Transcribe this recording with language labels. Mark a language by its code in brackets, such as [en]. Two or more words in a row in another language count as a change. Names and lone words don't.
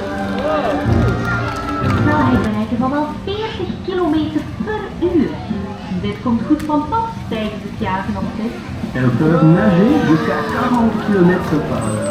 [nl] Snelheid bereiken van wel 40 km/h. Dit komt goed van pas tijdens het jagen op vis. [fr] Elles peuvent nager jusqu'à 40 km par heure.